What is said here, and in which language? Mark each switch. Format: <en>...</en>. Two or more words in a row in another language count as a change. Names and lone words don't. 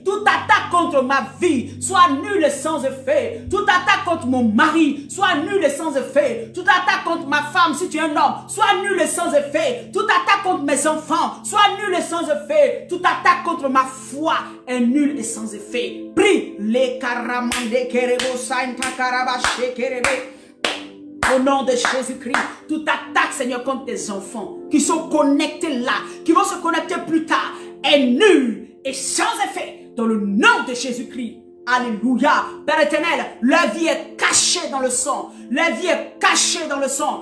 <fr>Toute attaque contre ma vie soit nulle et sans effet. Toute attaque contre mon mari soit nulle et sans effet. Toute attaque contre ma femme, si tu es un homme, soit nulle et sans effet. Toute attaque contre mes enfants soit nulle et sans effet. Toute attaque contre ma foi est nulle et sans effet. Prie. Les karamande kerebo sainta karabache kerebe. Au nom de Jésus-Christ, toute attaque, Seigneur, contre tes enfants qui sont connectés là, qui vont se connecter plus tard, est nulle et sans effet. Dans le nom de Jésus-Christ. Alléluia. Père éternel, la vie est cachée dans le sang. La vie est cachée dans le sang.</fr>